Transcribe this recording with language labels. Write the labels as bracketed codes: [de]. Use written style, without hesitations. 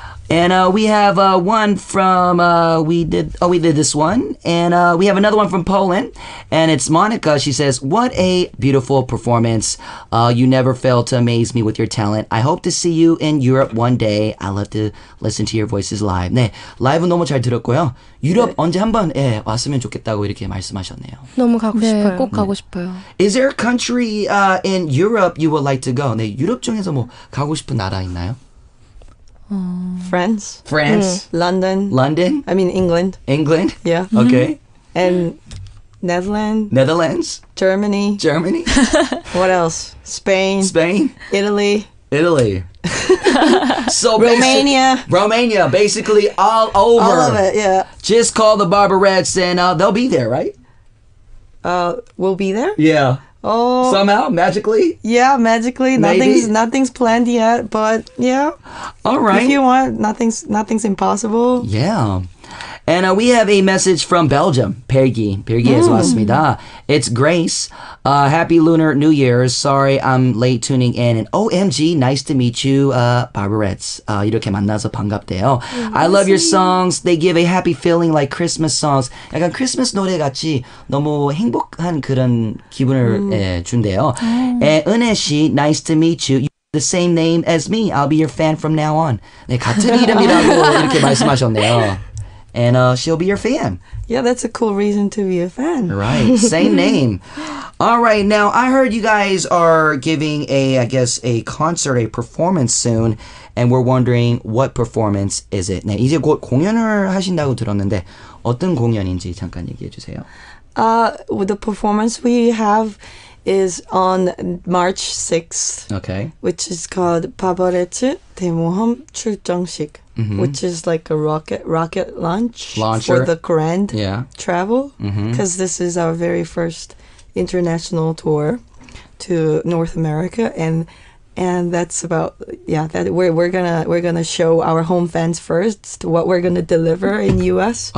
[en] And we have one from we did this one, and we have another one from Poland, and it's Monica. She says, "What a beautiful performance! You never fail to amaze me with your talent. I hope to see you in Europe one day. I love to listen to your voices live." [ko] 네, 라이브 너무 잘 들었고요. 유럽 언제 한번 왔으면 좋겠다고 이렇게 말씀하셨네요. 너무 가고 싶어요. 네, 꼭 가고 싶어요. [en] Is there a country in Europe you would like to go? [ko] 네, 유럽 중에서 뭐 가고 싶은 나라 있나요? [en] France. London. I mean, England. England. Yeah. Okay. And Netherlands. Germany. What else? Spain. Italy. So Romania. Basically all over. All of it, yeah. Just call the Barberettes and they'll be there, right? We'll be there? Yeah. Oh. Somehow, magically? Yeah, magically. Maybe. Nothing's planned yet, but yeah. All right. If you want, nothing's impossible. Yeah. And we have a message from Belgium. [ko] Pergi에서 왔습니다. [en] It's Grace. Happy Lunar New Year's. Sorry I'm late tuning in. And OMG, nice to meet you, Barberettes. [ko] 이렇게 만나서 반갑대요. [en] I love your songs. They give a happy feeling like Christmas songs. [ko] 약간 크리스마스 노래 같이 너무 행복한 그런 기분을 준대요. [en] And 은혜 씨, nice to meet you. The same name as me. I'll be your fan from now on. [ko] 네, 같은 이름이라고 이렇게 말씀하셨네요. [en] And she'll be your fan. Yeah, that's a cool reason to be a fan. Right, same name. All right, now I heard you guys are giving a concert, a performance soon, and we're wondering what performance is it? [ko] 네, 이제 곧 공연을 하신다고 들었는데 어떤 공연인지 잠깐 얘기해 주세요. [en] The performance we have is on March 6th. Okay. Which is called Barberettes 대모험 출정식. Which is like a rocket launcher for the grand travel. Because this is our very first international tour to North America, and that's about that we're gonna show our home fans first what we're gonna deliver in US.